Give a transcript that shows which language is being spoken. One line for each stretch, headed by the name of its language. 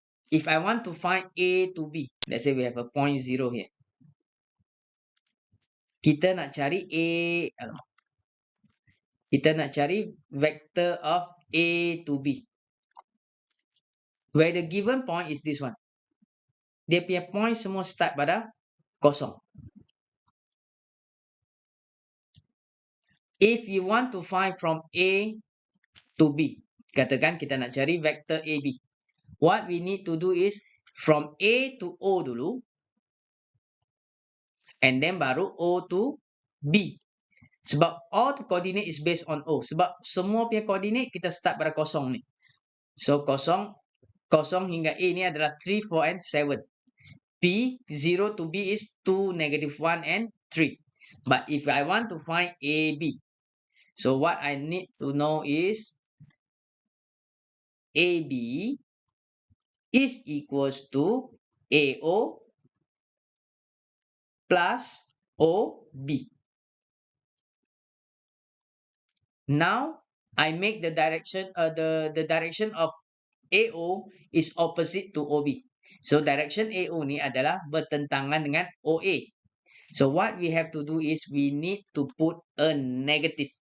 English: If I want to find A to B, let's say we have a point 0 here.
Malay: Kita nak cari kita nak cari vector of A to B.
English: Where the given point is this one.
Malay: Dia punya point semua start pada kosong.
English: If you want to find from A to B,
Malay: katakan kita nak cari vector AB.
English: What we need to do is from A to O dulu. And then baru O to B. Sebab all the coordinate is based on O.
Malay: Sebab semua punya coordinate kita start pada kosong ni. So kosong hingga A ni adalah 3, 4 and 7.
English: P, 0 to B is 2, negative 1 and 3. But if I want to find AB, so what I need to know is AB is equals to AO plus OB. Now I make the direction of AO is opposite to OB.
Malay: So direction AO ni adalah bertentangan dengan OA.
English: So what we have to do is we need to put a negative.